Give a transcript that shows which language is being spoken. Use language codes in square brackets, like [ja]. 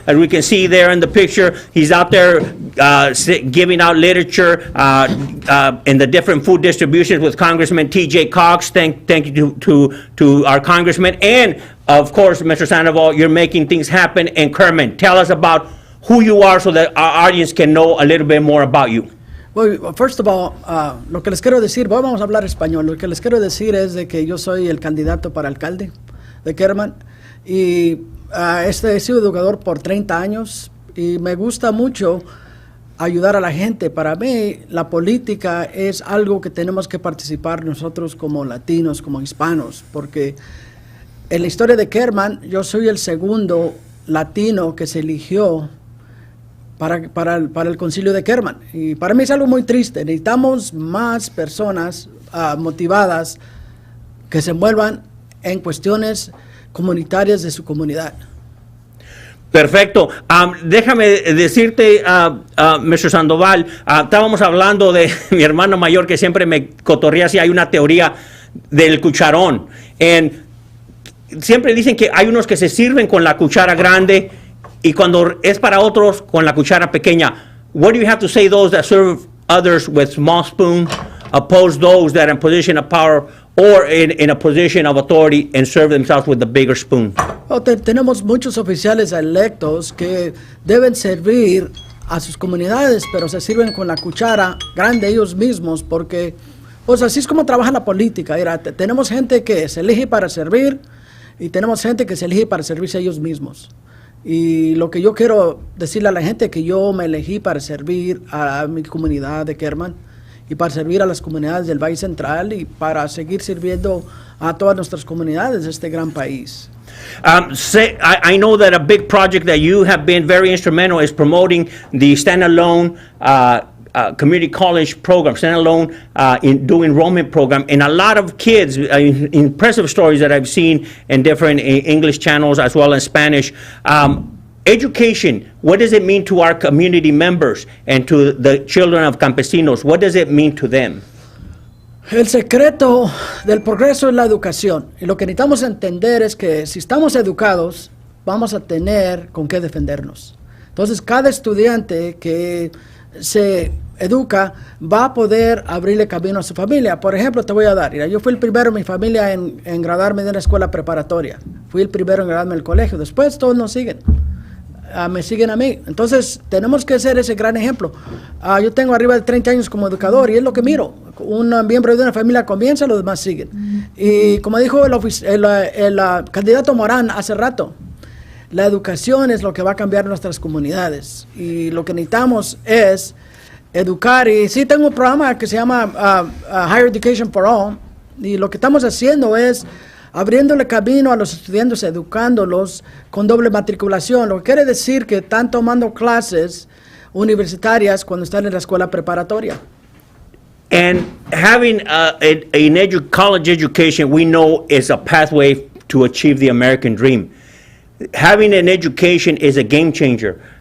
[en] As we can see there in the picture, he's out there giving out literature in the different food distributions with Congressman T.J. Cox. Thank you to our congressman. And, of course, Mr. Sandoval, you're making things happen in Kerman. Tell us about who you are so that our audience can know a little bit more about you. Well, first of all, [es] lo que les quiero decir, vamos a hablar español. Lo que les quiero decir es de que yo soy el candidato para alcalde de Kerman y he sido educador por 30 años y me gusta mucho ayudar a la gente. Para mí, la política es algo que tenemos que participar nosotros como latinos, como hispanos, porque en la historia de Kerman, yo soy el segundo latino que se eligió para el concilio de Kerman. Y para mí es algo muy triste. Necesitamos más personas motivadas que se envuelvan en cuestiones comunitarias de su comunidad. Perfecto. Déjame decirte, Mr. Sandoval, estábamos hablando de mi hermano mayor que siempre me cotorrea si hay una teoría del cucharón. Siempre dicen que hay unos que se sirven con la cuchara grande y cuando es para otros con la cuchara pequeña. [en] What do you have to say those that serve others with small spoon, oppose those that are in position of power or in a position of authority and serve themselves with the bigger spoon? [es] Well, tenemos muchos oficiales electos que deben servir a sus comunidades, pero se sirven con la cuchara grande ellos mismos porque, pues así es como trabaja la política. Mira, tenemos gente que se elige para servir y tenemos gente que se elige para servirse a ellos mismos. Y lo que yo quiero decirle a la gente es que yo me elegí para servir a mi comunidad de Kerman y para servir a las comunidades del Valle Central y para seguir sirviendo a todas nuestras comunidades de este gran país. [en] I know that a big project that you have been very instrumental is promoting the standalone community college program, standalone enrollment program, and a lot of kids, impressive stories that I've seen in different English channels as well as Spanish. Education, what does it mean to our community members and to the children of campesinos? What does it mean to them? [es] El secreto del progreso es la educación. Y lo que necesitamos entender es que si estamos educados, vamos a tener con qué defendernos. Entonces, cada estudiante que se educa va a poder abrirle camino a su familia. Por ejemplo, te voy a dar, yo fui el primero en mi familia en graduarme de una escuela preparatoria. Fui el primero en graduarme del colegio. Después todos nos siguen. Me siguen a mí. Entonces, tenemos que ser ese gran ejemplo. Yo tengo arriba de 30 años como educador y es lo que miro. Un miembro de una familia comienza, los demás siguen. Y como dijo el candidato Morán hace rato, la educación es lo que va a cambiar nuestras comunidades. Y lo que necesitamos es educar. Y sí, tengo un programa que se llama Higher Education for All. Y lo que estamos haciendo es abriéndole camino a los estudiantes, educándolos con doble matriculación, lo que quiere decir que están tomando clases universitarias cuando están en la escuela preparatoria. [en] And having college education, we know, is a pathway to achieve the American dream. Having an education is a game changer.